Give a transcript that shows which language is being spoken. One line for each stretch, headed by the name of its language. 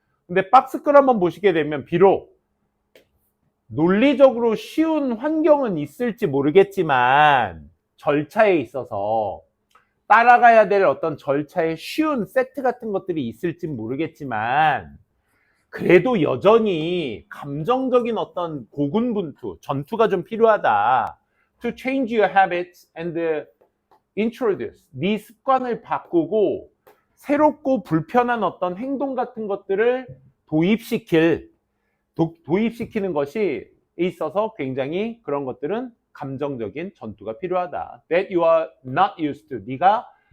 Korean: 근데 박스글 한번 보시게 되면 비록 논리적으로 쉬운 환경은 있을지 모르겠지만 절차에 있어서 따라가야 될 어떤 절차의 쉬운 세트 같은 것들이 있을지 모르겠지만 그래도 여전히 감정적인 어떤 고군분투, 전투가 좀 필요하다.
English: To change your habits and introduce.
Korean: 네 습관을 바꾸고 새롭고 불편한 어떤 행동 같은 것들을 도입시키는 것이 있어서 굉장히 그런 것들은 감정적인 전투가 필요하다.
English: That you are not used to.
Korean: 네가